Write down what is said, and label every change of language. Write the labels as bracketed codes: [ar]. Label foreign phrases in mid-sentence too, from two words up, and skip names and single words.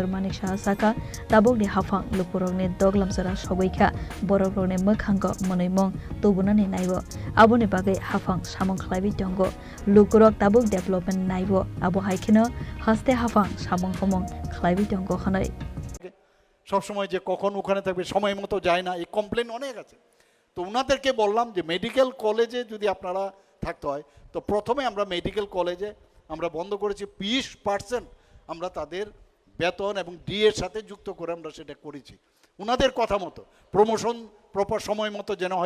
[trp] Manik Shaha saka tabukni hafang lukurokni doglam sara sogoika borokrokni mukhango moneimong tubunani naibo aboni bagai hafang samong khlaibi tongo lukurok tabuk development naibo abo haikeno haste hafang samong homong khlaibi tongo khanai [bn] সব সময় যে কখন ওখানে থাকবে সময় মতো যায় না এই কমপ্লেন অনেক আছে তো ওনাদেরকে বললাম যে [en] medical college [bn] যদি আপনারা থাকতে হয় তো প্রথমে আমরা [en] medical college [bn] আমরা বন্ধ করেছি 20% আমরা তাদের বেতন এবং ডি এর সাথে যুক্ত করে আমরা সেটা করেছি ওনাদের কথা মতো [en] promotion proper [bn] সময় মতো যেন হয়